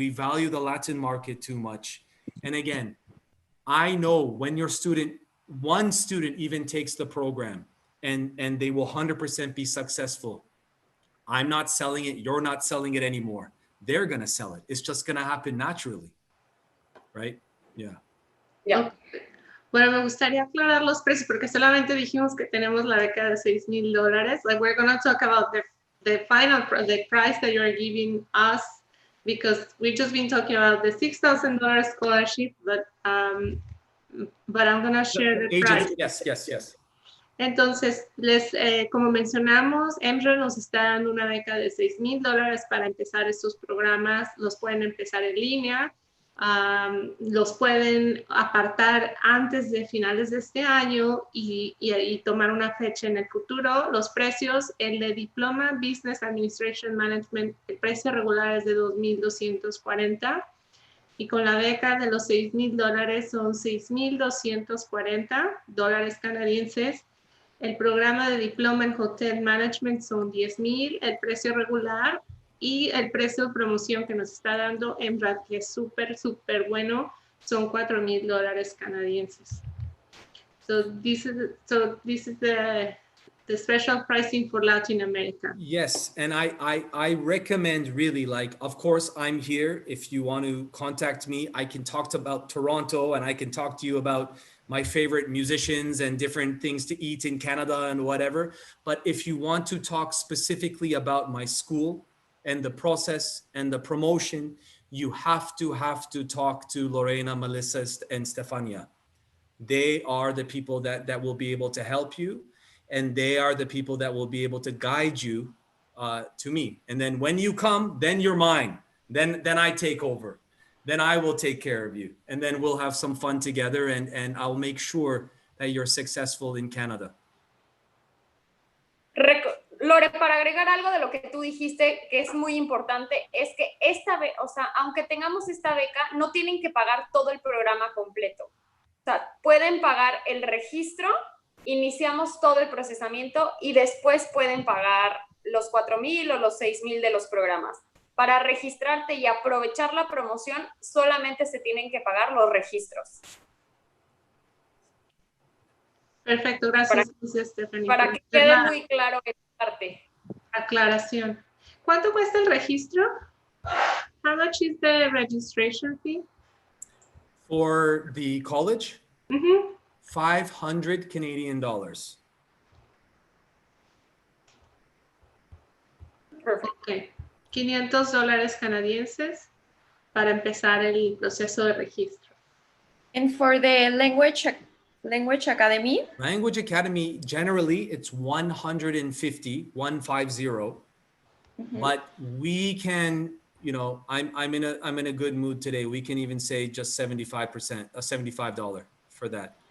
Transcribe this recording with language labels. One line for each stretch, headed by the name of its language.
English: We value the Latin market too much. And again, I know when one student even takes the program and they will 100% be successful. I'm not selling it. You're not selling it anymore. They're going to sell it. It's just going to happen naturally. Right? Yeah. Yeah.
Spanish: Bueno, me gustaría aclarar los precios porque solamente dijimos que tenemos la beca de $6,000.
English: Like, we're going to talk about the price that you're giving us, because we've just been talking about the $6,000 scholarship, but I'm going to share the price. Yes.
Spanish: Entonces, como mencionamos, Emra nos está dando una beca de $6,000 para empezar estos programas. Los pueden empezar en línea. Los pueden apartar antes de finales de este año y tomar una fecha en el futuro. Los precios, el de diploma Business Administration Management, el precio regular es de $2,240 y con la beca de los $6,000 son $6,240 canadienses. El programa de diploma en Hotel Management son $10,000, el precio regular. Y el precio de promoción que nos está dando Emra, que es súper bueno, son $4,000 canadienses.
English: So this is the special pricing for Latin America. Yes, and I recommend really, like, of course, I'm here. If you want to contact me, I can talk about Toronto, and I can talk to you about my favorite musicians and different things to eat in Canada and whatever. But if you want to talk specifically about my school and the process and the promotion, you have to talk to Lorena, Melissa, and Stefania. They are the people that will be able to help you, and they are the people that will be able to guide you to me. And then when you come, then you're mine. Then I take over. then I will take care of you. And then we'll have some fun together and I'll make sure that you're successful in Canada.
Spanish: Lore, para agregar algo de lo que tú dijiste, que es muy importante, es que o sea, aunque tengamos esta beca, no tienen que pagar todo el programa completo. O sea, pueden pagar el registro, iniciamos todo el procesamiento y después pueden pagar los 4,000 o los 6,000 de los programas. Para registrarte y aprovechar la promoción, solamente se tienen que pagar los registros. Perfecto, gracias, Stephanie. Para que quede muy claro esta parte. Aclaración. ¿Cuánto cuesta el registro?
English: How much is the registration fee? For the college, Mm-hmm. $500 Canadian. Perfect. Okay.
Spanish: $500 canadienses para empezar el proceso de registro.
English: And for the language academy? Language academy, generally it's 150, 150. Mm-hmm. But we can, you know, I'm in a good mood today. We can even say just 75%, $75 for that.